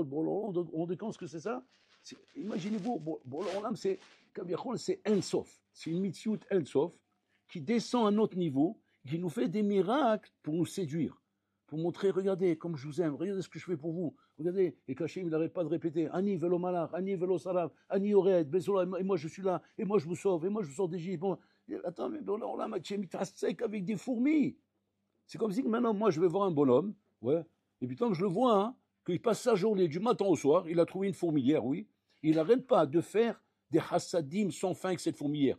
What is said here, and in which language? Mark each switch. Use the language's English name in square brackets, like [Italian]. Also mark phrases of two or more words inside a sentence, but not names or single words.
[French] On déconne ce que c'est ça? Imaginez-vous, c'est Ensof. C'est une mitzvot Ensof qui descend à notre niveau, qui nous fait des miracles pour nous séduire, pour montrer, regardez comme je vous aime, regardez ce que je fais pour vous. Regardez, et Kachem, il n'arrête pas de répéter, [Hebrew] Ani velo malach, Ani velo sarab, Ani ored, [French] et moi je suis là, et moi je vous sauve, et moi je vous sors d'Égypte. Bon, attends, mais bon, là, Kachem, il trace sec avec des fourmis. C'est comme si maintenant, moi, je vais voir un bonhomme, ouais, et puis tant que je le vois, hein, qu'il passe sa journée du matin au soir, il a trouvé une fourmilière, oui, il n'arrête pas de faire des hassadim sans fin avec cette fourmilière.